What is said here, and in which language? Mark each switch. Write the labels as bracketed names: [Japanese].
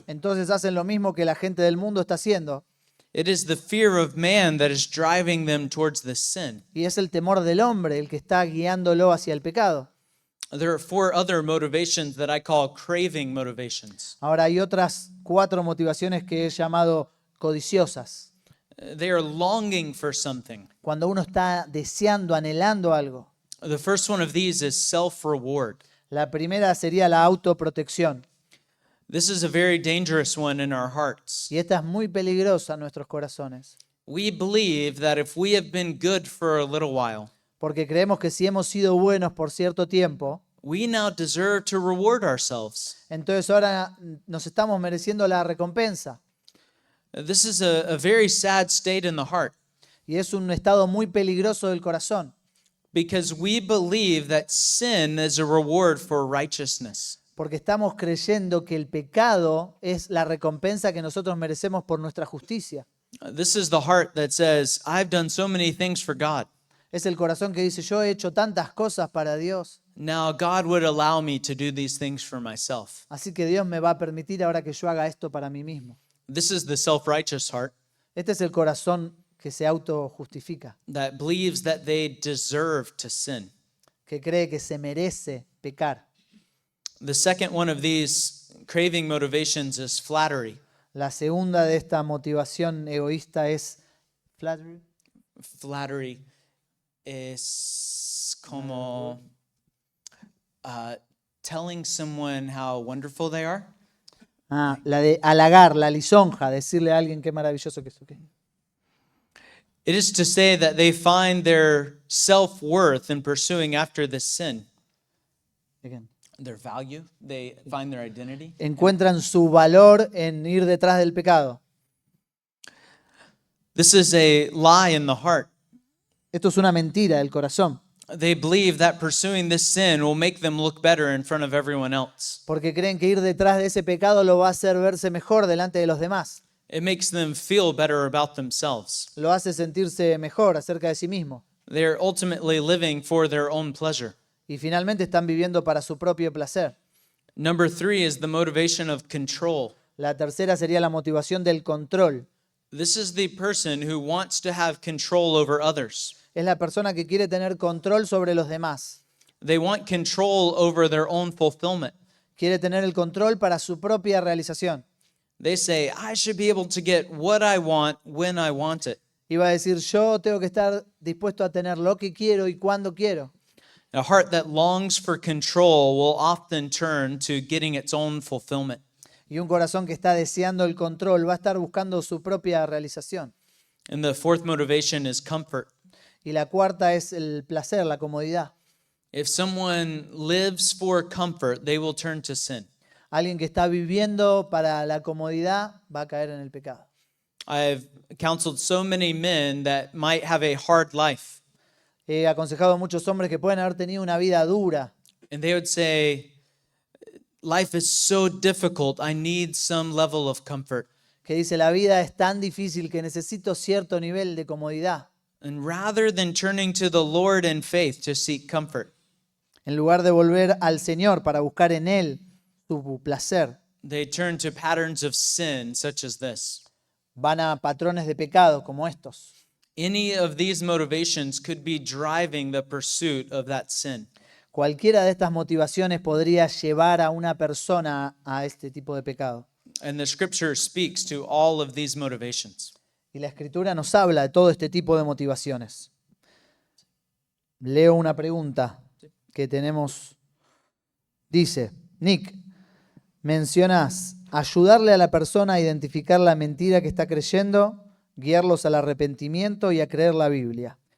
[Spanish] Entonces hacen lo mismo que la gente del mundo está haciendo. [English] It is the fear of man that is driving them towards the sin. [Spanish] Y es el temor del hombre el que está guiándolo hacia el pecado. [English] There are 4 other motivations that I call craving motivations. [Spanish] Ahora hay otras 4 motivaciones que he llamado codiciosas. [English] They are longing for something. [Spanish] Cuando uno está deseando, anhelando algo. [English] The first one of these is self-reward. [Spanish] La primera sería la autoprotección. [English] This is a very dangerous one in our hearts. [Spanish] Y esta es muy peligrosa en nuestros corazones. [English] We believe that if we have been good for a little while, [Spanish] Porque creemos que si hemos sido buenos por cierto tiempo, [English] we now deserve to reward ourselves. [Spanish] Entonces ahora nos estamos mereciendo la recompensa. [English] This is a very sad state in the heart [Spanish] Y es un estado muy peligroso del corazón, [English] because we believe that sin is a reward for righteousness. [Spanish] porque estamos creyendo que el pecado es la recompensa que nosotros merecemos por nuestra justicia. [English] This is the heart that says, I've done so many things for God. [Spanish] Es el corazón que dice, yo he hecho tantas cosas para Dios, [English] Now God would allow me to do these things for myself. [Spanish] así que Dios me va a permitir ahora que yo haga esto para mí mismo. [English] This is the self-righteous heart [Spanish] Este es el corazón que se autojustifica, [English] that believes that they deserve to sin. [Spanish] que cree que se merece pecar. [English] The second one of these craving motivations is flattery. [Spanish] La segunda de esta motivación egoísta es flattery. [English] Flattery [Spanish] es como [English] telling someone how wonderful they are. [Spanish] La de halagar, la lisonja, decirle a alguien qué maravilloso que es. ¿Ok? [English] It is to say that they find their self-worth in pursuing after this sin. Again. Their value, they find their identity. [Spanish] Encuentran su valor en ir detrás del pecado. [English] This is a lie in the heart. [Spanish] Esto es una mentira del corazón, [English] They believe that pursuing this sin will make them look better in front of everyone else. [Spanish] porque creen que ir detrás de ese pecado lo va a hacer verse mejor delante de los demás. [English] It makes them feel better about themselves. [Spanish] Lo hace sentirse mejor acerca de sí mismo. [English] They're ultimately living for their own pleasure. [Spanish] Y finalmente están viviendo para su propio placer. [English] Number 3 is the motivation of control. [Spanish] La tercera sería la motivación del control. [English] This is the person who wants to have control over others. [Spanish] Es la persona que quiere tener control sobre los demás. [English] They want control over their own fulfillment. [Spanish] Quiere tener el control para su propia realización. [English] They say, I should be able to get what I want when I want it. [Spanish] Y va a decir, yo tengo que estar dispuesto a tener lo que quiero y cuando quiero. [English] A heart that longs for control will often turn to getting its own fulfillment. [Spanish] Y un corazón que está deseando el control va a estar buscando su propia realización. [English] And the fourth motivation is comfort. [Spanish] Y la cuarta es el placer, la comodidad. [English] If someone lives for comfort, they will turn to sin. [Spanish] Alguien que está viviendo para la comodidad va a caer en el pecado. [English] I've counseled so many men that might have a hard life, [Spanish] He aconsejado a muchos hombres que pueden haber tenido una vida dura [English] and they would say, life is so difficult, I need some level of comfort. [Spanish] que dice la vida es tan difícil que necesito cierto nivel de comodidad. [English] And rather than turning to the Lord in faith to seek comfort, [Spanish] En lugar de volver al Señor para buscar en Él su placer, [English] they turn to patterns of sin such as this. [Spanish] van a patrones de pecado como estos. [English] Any of these motivations could be driving the pursuit of that sin. [Spanish] Cualquiera de estas motivaciones podría llevar a una persona a este tipo de pecado. [English] And the scripture speaks to all of these motivations. [Spanish] Y la Escritura nos habla de todo este tipo de motivaciones. Leo una pregunta que tenemos. Dice, Nick, mencionás ayudarle a la persona a identificar la mentira que está creyendo, guiarlos al arrepentimiento y a creer la Biblia.